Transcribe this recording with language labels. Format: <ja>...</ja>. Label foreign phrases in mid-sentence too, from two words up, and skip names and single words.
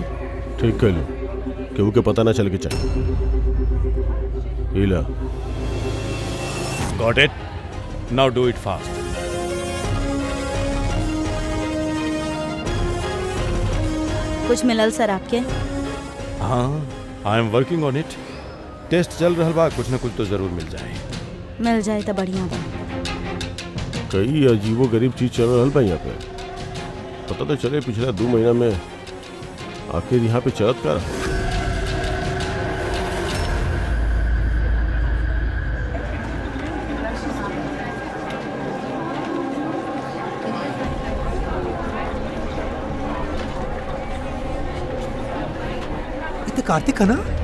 <bho>ठीक कहलू, केहू के पता ना चल के चाहिए। हीला</bho> <en>Got it, now do it fast.</en> <bho>कुछ मिलल सर आपके? हाँ,</bho> <en>I am working on it.</en> <bho>टेस्ट चल रहा बा, कुछ ना कुछ तो जरूर मिल जाए। मिल जाए तो बढ़िया बा। कई अजीबो गरीब चीज चल रहा बा यहाँ पे। पता तो चले पिछला 2 महीना में आखिर यहाँ पे चलत का रहा। इतने कार्तिक है ना?</bho>